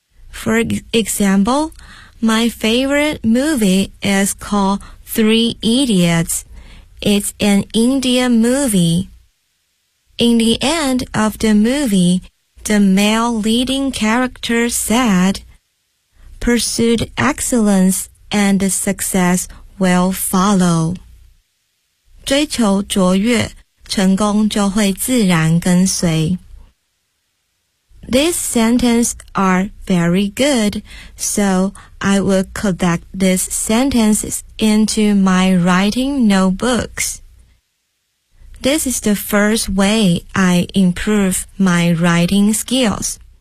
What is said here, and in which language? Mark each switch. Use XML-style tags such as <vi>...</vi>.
<en>For example, my favorite movie is called Three Idiots. It's an Indian movie. In the end of the movie, the male leading character said, "Pursue excellence and success will follow."</en> <zh>追求卓越，成功就会自然跟随。</zh> <en>These sentences are very good, so I will collect these sentences into my writing notebooks. This is the first way I improve my writing skills.</en>